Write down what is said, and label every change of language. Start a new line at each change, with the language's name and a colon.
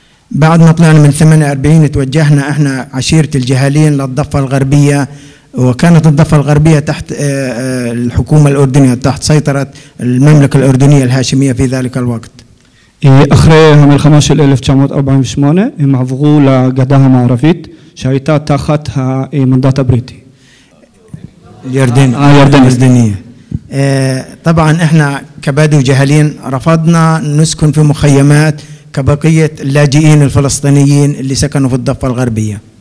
Arabic: بعد ما طلعنا من 48 توجهنا احنا عشيرة الجهالين للضفة الغربية، وكانت الضفة الغربية تحت الحكومة الأردنية، تحت سيطرة المملكة الأردنية الهاشمية في ذلك الوقت.
Hebrew: אחרי המלחמה של 1948 הם עברו לגדה המערבית שהייתה תחת המנדט הבריטי.
Arabic: اليردانية. طبعا احنا كبدو جهلين رفضنا نسكن في مخيمات كبقية اللاجئين الفلسطينيين اللي سكنوا في الضفة الغربية.